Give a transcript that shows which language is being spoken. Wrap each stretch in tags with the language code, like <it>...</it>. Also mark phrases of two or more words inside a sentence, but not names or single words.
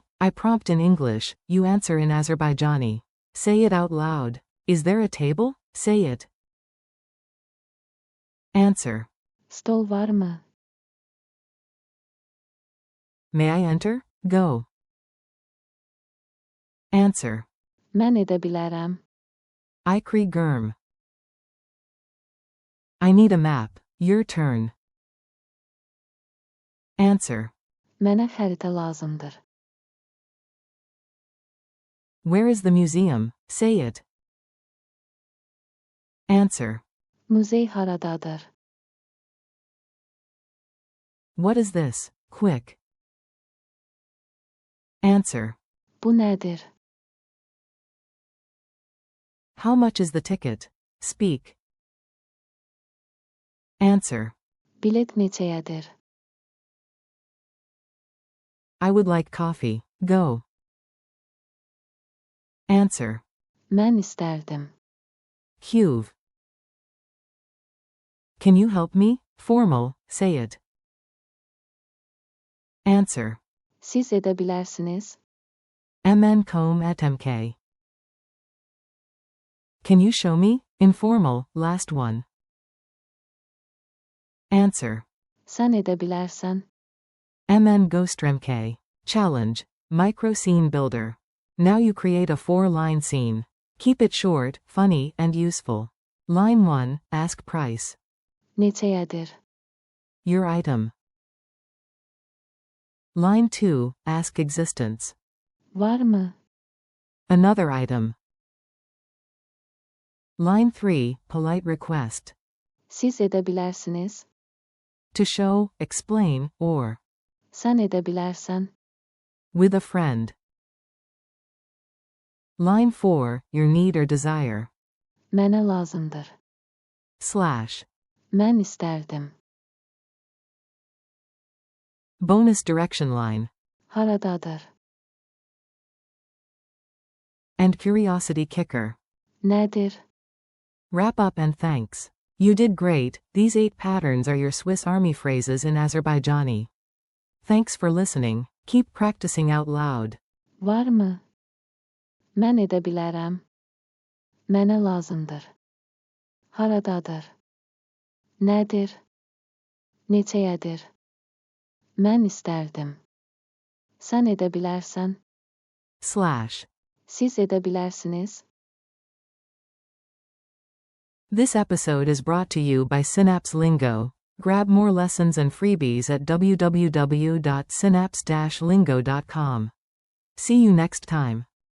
<en>I prompt in English, you answer in Azerbaijani. Say it out loud. Is there a table? Say it. Answer.</en> <az>Stol var mı?</az> <en>May I enter? Go. Answer.</en> <az>Mən edə bilərəm.</az> <en>I Germ. I need a map. Your turn. Answer.</en> <az>Mənə xəritə lazımdır.</az> <en>Where is the museum? Say it. Answer.</en> <az>Muzey haradadır?</az> <en>What is this? Quick. Answer.</en> <az>Bu nədir?</az> <en>How much is the ticket? Speak. Answer.</en> <az>Bilet neçəyədir?</az> <en>I would like coffee. Go. Answer.</en> <az>Mən istərdim. Huve.</az> <en>Can you help me? Formal, say it. Answer.</en> <az>Siz edə bilərsiniz?</az> <en>Mn com at mk. Can you show me? Informal, last one. Answer.</en> <az>Sən edə bilərsən? Mn ghostrmk.</az> <en>Challenge. Micro scene builder. Now you create a 4-line scene. Keep it short, funny, and useful. Line 1, ask price.</en> <az>Neçəyədir?</az> <en>Your item. Line 2, ask existence.</en> <az>Var mı?</az> <en>Another item. Line 3, polite request.</en> <az>Siz edə bilərsiniz?</az> <en>To show, explain, or.</en> <az>Sən edə bilərsən?</az> <en>With a friend. Line 4, your need or desire.</en> <az>Mənə lazımdır.</az> <en>Slash.</en> <az>Mən istərdim.</az> <en>Bonus direction line.</en> <az>Haradadır?</az> <en>And curiosity kicker.</en> <az>Nədir?</az> <en>Wrap up and thanks. You did great. These 8 patterns are your Swiss Army phrases in Azerbaijani. Thanks for listening. Keep practicing out loud.</en> <az>Var mı? Mən edə bilərəm. Mənə lazımdır. Haradadır? Nədir? Neçəyədir? Mən istərdim. Sən edə bilərsən?</az> <en>Slash.</en> <az>Siz edə bilərsiniz?</az> <en>This episode is brought to you by Synapse Lingo. Grab more lessons and freebies at www.synapse-lingo.com. See you next time.</en>